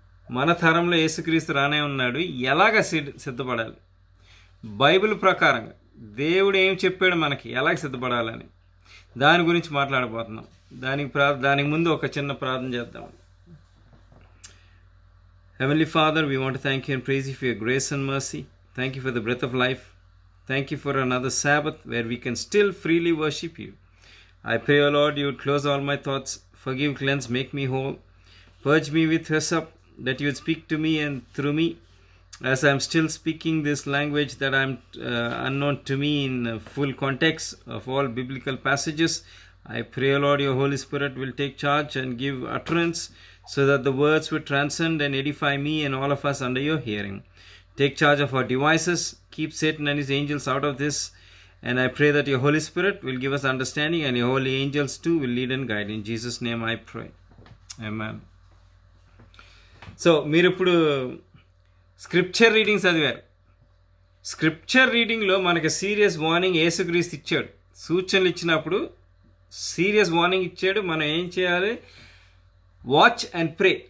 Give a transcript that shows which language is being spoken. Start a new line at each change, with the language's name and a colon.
Telugu: మన తరంలో యేసుక్రీస్తు రానే ఉన్నాడు. ఎలాగ సిద్ధపడాలి, బైబిల్ ప్రకారంగా దేవుడు ఏం చెప్పాడు మనకి, ఎలాగ సిద్ధపడాలని దాని గురించి మాట్లాడబోతున్నాం. దానికి ముందు ఒక చిన్న ప్రార్థన చేద్దాం.
English: Heavenly Father, we want to thank you and praise you for your grace and mercy. Thank you for the breath of life. Thank you for another Sabbath where we can still freely worship you. I pray, O Lord, you would close all my thoughts, forgive, cleanse, make me whole. Purge me with hyssop, that you would speak to me and through me. As I am still speaking this language that I am unknown to me in full context of all biblical passages, I pray, O Lord, your Holy Spirit will take charge and give utterance, so that the words would transcend and edify me and all of us under your hearing. Take charge of our devices, keep Satan and his angels out of this, and I pray that your Holy Spirit will give us understanding and your holy angels too will lead and guide. In Jesus' name I pray. Amen.
Telugu: So, మీరు ఇప్పుడు scripture reading చదివారు. Scripture రీడింగ్లో మనకి serious warning యేసుక్రీస్తు ఇచ్చాడు. సూచనలు ఇచ్చినప్పుడు serious warning ఇచ్చాడు. మనం ఏం చేయాలి, వాచ్ అండ్ ప్రే.